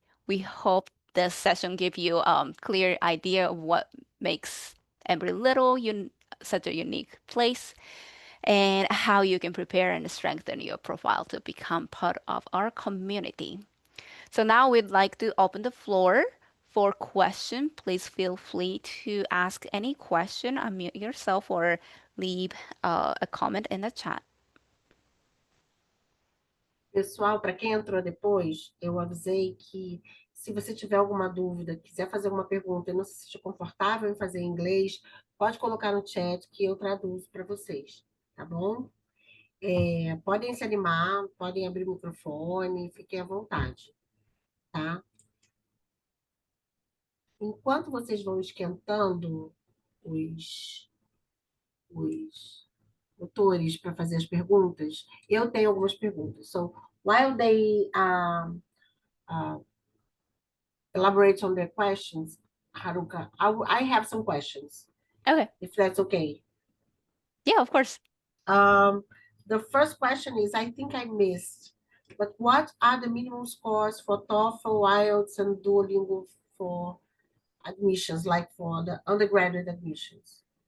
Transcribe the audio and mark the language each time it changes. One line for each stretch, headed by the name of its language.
English: We hope this session give you a clear idea of what makes Embry-Riddle such a unique place and how you can prepare and strengthen your profile to become part of our community. So now we'd like to open the floor for question. Please feel free to ask any question, unmute yourself, or leave a comment in the chat.
Portuguese: Pessoal, para quem entrou depois, eu avisei que se você tiver alguma dúvida, quiser fazer alguma pergunta e não se sentir confortável em fazer em inglês, pode colocar no chat que eu traduzo para vocês, tá bom? Podem se animar, podem abrir o microfone, fiquem à vontade, tá? Enquanto vocês vão esquentando, os autores para fazer as perguntas, eu tenho algumas perguntas.
English: So, while they uh, elaborate on their questions, Haruka, I have some questions, Okay. if that's okay. Yeah, of course. The first question is, I think I missed, but what are the minimum scores for TOEFL, IELTS, and Duolingo for admissions, like for the undergraduate admissions?